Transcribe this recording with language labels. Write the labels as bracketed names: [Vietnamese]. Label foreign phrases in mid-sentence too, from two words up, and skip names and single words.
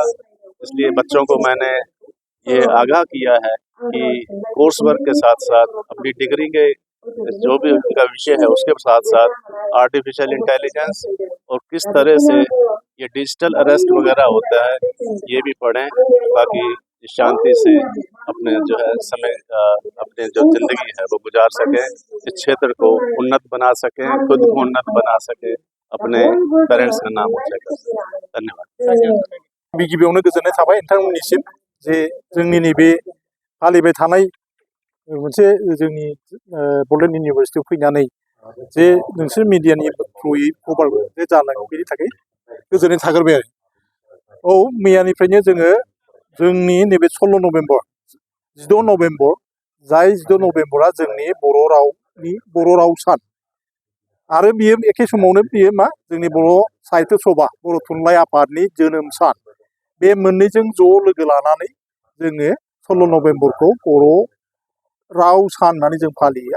[Hindi] इसलिए बच्चों को मैंने ये आगाह किया है कि [English] course work [Hindi] के साथ साथ अपनी डिग्री के जो भी उनका विषय है उसके साथ साथ [English] artificial intelligence [Hindi] और किस तरह से ये [English] digital arrest [Hindi] वगैरह होता है ये भी पढ़ें, ताकि शांति से अपने जो है समय अपने जो जिंदगी है वो गुजार सकें, इस क्षेत्र को उन्नत बना सकें, खुद को उन्नत बना सकें, अपने पेरेंट्स का नाम ऊंचा कर सकें। धन्यवाद। [Bodo] गिबियावनो गोजोननाय थाबाय नोंथांमोननिसिम जे जोंनि नैबे फालिबाय थानाय मोनसे जोंनि बड'लेण्ड इउनिभारसिटियाव फैनानै जे नोंसोर मिडियानि थ्रुयै खबर जे जानांगौ बेनि थाखाय गोजोननाय थाग्रोबाय आरो। औ, मैयानिफ्रायनो जोङो जोंनि नैबे 16 नभेम्बर 16 नभेम्बर जाय 16 नभेम्बरा जोंनि बर' राव सान आरो बियो एखे समावनो बियो मा जोंनि बर' साहित्य सभा बर' थुनलाइ आफादनि जोनोम सान, बे मोननैजों ज' लोगो लानानै जोङो 16 नभेम्बरखौ बर' राव सान होननानै जों फालियो।